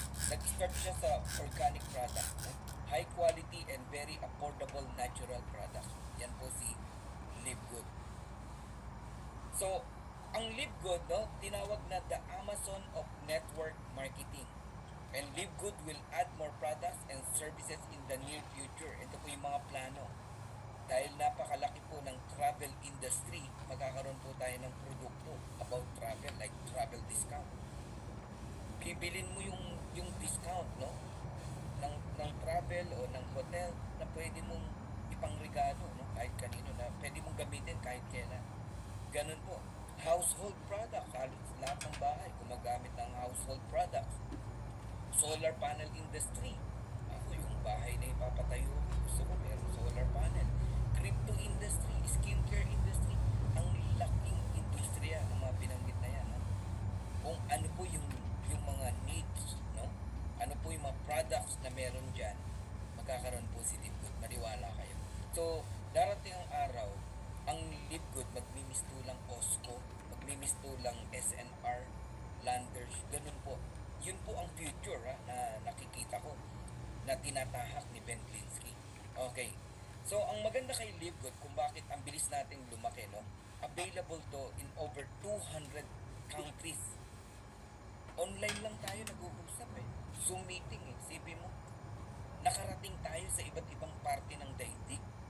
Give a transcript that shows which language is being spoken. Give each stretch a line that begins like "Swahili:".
Filipino: Nag-start siya sa organic product, no?
English: High quality and very affordable natural product.
Filipino: Yan po si Live Good. So, ang Live Good, no, tinawag na
English: the Amazon of network marketing. And Live Good will add more products and services in the near future.
Filipino: Ito po yung mga plano. Dahil napakalaki po ng travel industry, magkakaroon po tayo ng produkto about travel,
English: like travel discount.
Filipino: Bibilin mo yung discount, no? Ng travel o ng hotel na pwede mong ipangregalo, no? Kahit kanino na pwede mong gamitin kahit kailan. Ganun po. Household products, halos lahat ng bahay gumagamit ng household products. Solar panel industry. Ako yung bahay na ipapatayo, gusto ko meron solar panel.
English: Crypto industry, skincare industry.
Filipino: Ang laking industriya ng mga binanggit na yan. No? Kung ano po yung mga needs, no? Ano po yung mga products na meron dyan, magkakaroon po si Live Good. Maniwala kayo. So, darating ang araw, ang Live Good, magmimisto lang Osco, magmimisto lang SNR, Landers, ganun po. Yun po ang future na nakikita ko, na tinatahak ni Ben Glinsky. Okay. So, ang maganda kay Live Good, kung bakit ang bilis nating lumaki, no?
English: Available to in over 200 countries.
Filipino: Online lang tayo nag-uusap Zoom meeting Isipin mo. Nakarating tayo sa iba't ibang parte ng daigdig.